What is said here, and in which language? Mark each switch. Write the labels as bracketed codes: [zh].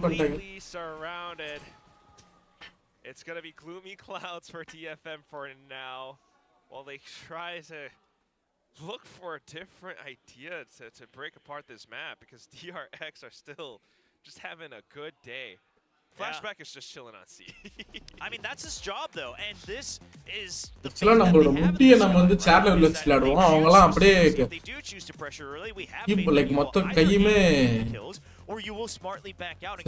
[en] completely surrounded. It's going to be gloomy clouds for DFM for now, while they try to look for a different idea to break apart this map, because DRX are still just having a good day. Flashback is just chilling on C. I mean, that's his job, though, and this is the [ta] Actually, நம்மளோட முட்டியை நம்ம வந்து சேர் லெவல்ல வச்சு விளையாடுவோம். அவங்கலாம் அப்படியே [en] they do choose to pressure early. We have keep like [ta] மொத்த கையுமே [en] or you will smartly back out and